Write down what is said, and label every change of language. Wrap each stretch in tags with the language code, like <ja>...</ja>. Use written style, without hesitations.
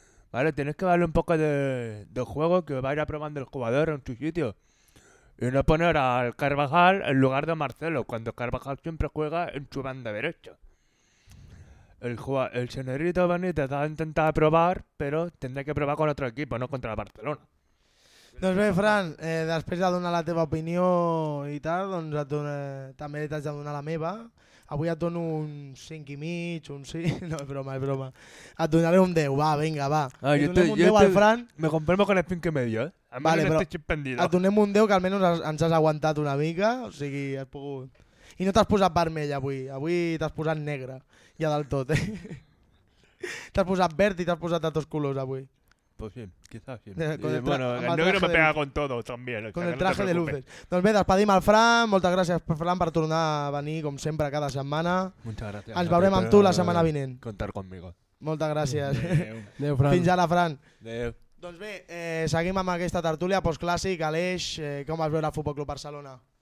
<es>Vale, tienes que darle un poco de juego, que vaya probando el jugador en su sitio. Y no poner al Carvajal en lugar de Marcelo, cuando Carvajal siempre juega en su banda derecha. El señorito Benítez ha intentado probar, pero tendrá que probar con otro equipo, no contra el Barcelona.</es> <ca>Doncs bé, Fran, després de donar la teva opinió i tal, doncs també t'has de donar la meva. Avui et dono un 5 i mig, un 6, no, és broma. Et donaré un 10, va, vinga, va. Ah, li donem un 10 al Fran.</ca> <es>Me compremo con el 5 i medio, eh?</es> <ca>Vale, però et donem un 10 que almenys ens has aguantat una mica, o sigui, has pogut... I no t'has posat vermell avui, avui t'has posat negre, ja del tot, eh? T'has posat verd i t'has posat de tots colors avui.</ca> <es>Pues sí, quizás sí. Bueno, el negro me pega con todo también. Con el traje de luces.</es> <ca>Doncs bé, despedim el Fran. Moltes gràcies, Fran, per tornar a venir, com sempre, cada setmana.</ca> <es>Muchas gracias.</es> <ca>Ens veurem amb tu la setmana vinent.</ca> <es>Contar conmigo.</es> <ca>Moltes gràcies. Adéu, Fran. Fins ara, Fran. Adéu. Doncs bé, seguim amb aquesta tertúlia postclàssic. Aleix, com vas veure el Futbol Club Barcelona?</ca>